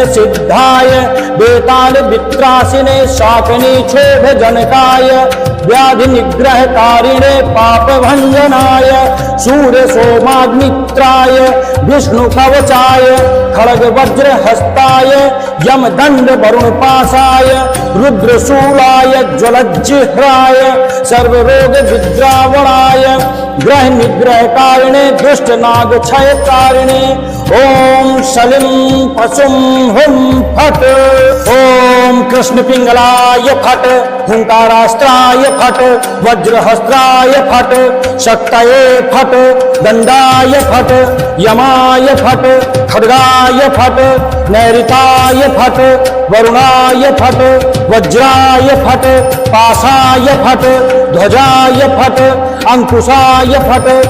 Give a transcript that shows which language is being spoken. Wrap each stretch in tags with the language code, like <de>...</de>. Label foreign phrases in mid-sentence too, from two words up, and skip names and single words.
<sa>सिद्धाय बेताल वित्रासिने शाकिनी क्षोभ जनकाय व्याधि निग्रह कारिणे पाप भंजनाय सूर्य सोमाग्नित्राय विष्णु कवचाय खड़ग वज्र हस्ताय यम दंड वरुण पासाय रुद्र शूलाय ज्वलज्जिह्राय सर्व रोग विद्रावणाय ग्रह निग्रह कारिणे दुष्ट नाग क्षय कारिणे ओम शलिम पशुम हुम फट ओम ओम कृष्ण पिंगलाय फट, हुंकारास्त्राय फट, वज्रहस्त्राय फट, शक्तये फट, दंडाय फट, यमाय फट, खड्गाय फट, नैऋताय फट, वरुणाय फट, वज्राय फट, पाशाय फट, ध्वजाय फट, अंकुशाय फट,</sa>